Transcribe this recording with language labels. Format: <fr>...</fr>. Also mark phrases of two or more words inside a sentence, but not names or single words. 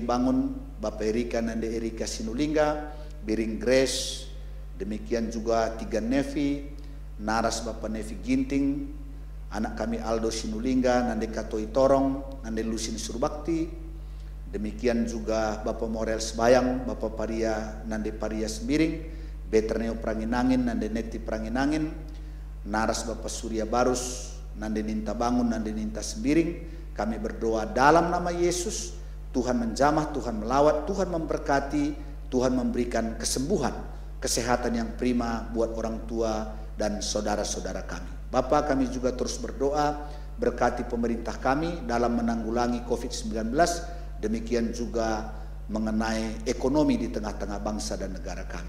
<id>Bangun, Bapak Erika Nande Erika Sinulingga, Biring Grace, demikian juga Tiga Nevi, Naras Bapak Nevi Ginting, anak kami Aldo Sinulingga, Nande Katoi Torong, Nande Lusin Surbakti, demikian juga Bapak Morel Sebayang, Bapak Paria Nande Paria Sembiring, Beterneo Pranginangin, Nande Neti Pranginangin, Naras Bapak Surya Barus, Nande Ninta Bangun, Nande Ninta Sembiring. Kami berdoa dalam nama Yesus, Tuhan menjamah, Tuhan melawat, Tuhan memberkati, Tuhan memberikan kesembuhan, kesehatan yang prima buat orang tua dan saudara-saudara kami. Bapa, kami juga terus berdoa, berkati pemerintah kami dalam menanggulangi COVID-19, demikian juga mengenai ekonomi di tengah-tengah bangsa dan negara kami.</id>